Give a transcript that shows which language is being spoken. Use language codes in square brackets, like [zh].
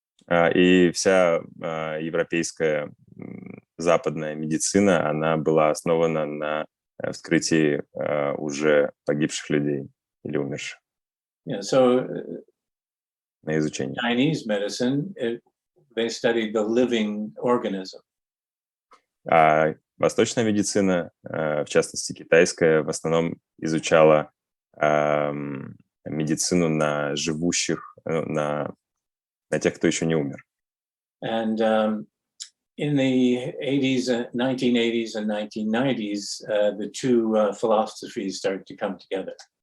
[ru] И вся европейская западная медицина, она была основана на вскрытии уже погибших людей или умерших. [en] Yeah, so [ru] На изучении. [en] Chinese medicine, they studied the living organism. [ru] А восточная медицина, в частности китайская, в основном изучала медицину на живущих, на тех, кто еще не умер. [en] And in the 1980s and 1990s, the two philosophies started to come together.